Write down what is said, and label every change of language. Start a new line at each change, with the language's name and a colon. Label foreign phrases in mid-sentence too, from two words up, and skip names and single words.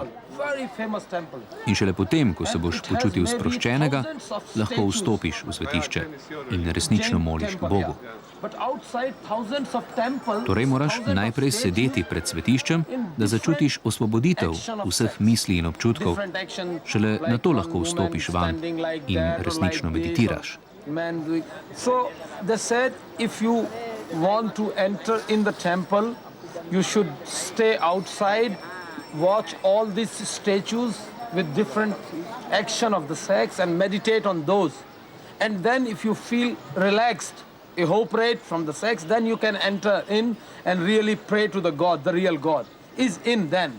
Slovenian: In šele potem, ko se boš počutil sproščenega, lahko vstopiš v svetišče in resnično moliš Bogu. Torej moraš najprej sedeti pred svetiščem, da začutiš osvoboditev vseh misli in občutkov, šele nato lahko vstopiš vanj in resnično meditiraš.
English: So they said if you want to enter in the temple, you should stay outside, watch all these statues with different action of the sex and meditate on those. And then if you feel relaxed, evaporate from the sex, then you can enter in and really pray to the God, the real God is in then.